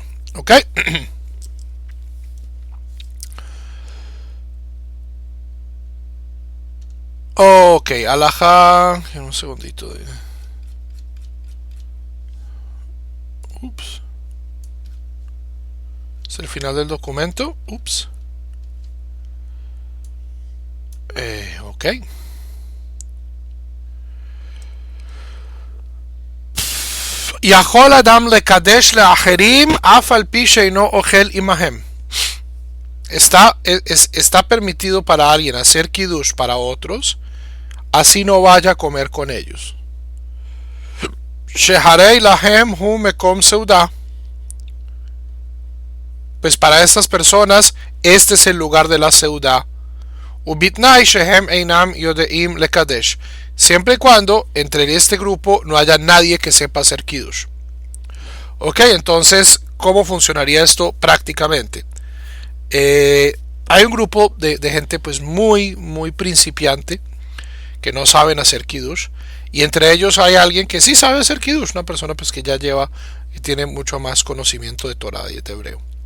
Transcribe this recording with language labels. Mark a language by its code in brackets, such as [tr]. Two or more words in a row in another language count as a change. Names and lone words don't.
[es] ¿Ok? Ok, alajá. Un segundito. Ups. Es el final del documento. Ups. Ok. [he] יכול אדם לקדש לאחרים אף על פי שאינו אוכל עמהם. [es] Está permitido para alguien hacer kiddush para otros, así no vaya a comer con ellos. [he] שהרי להם הוא מקום סעודה. [es] Pues para estas personas este es el lugar de la seudah. [he] ובתנאי שהם אינם יודעים לקדש. [es] Siempre y cuando entre este grupo no haya nadie que sepa hacer kiddush. Ok, entonces, ¿cómo funcionaría esto prácticamente? Hay un grupo de gente pues muy principiante que no saben hacer kiddush, y entre ellos hay alguien que sí sabe hacer kiddush, una persona pues que ya lleva y tiene mucho más conocimiento de Torah y de hebreo.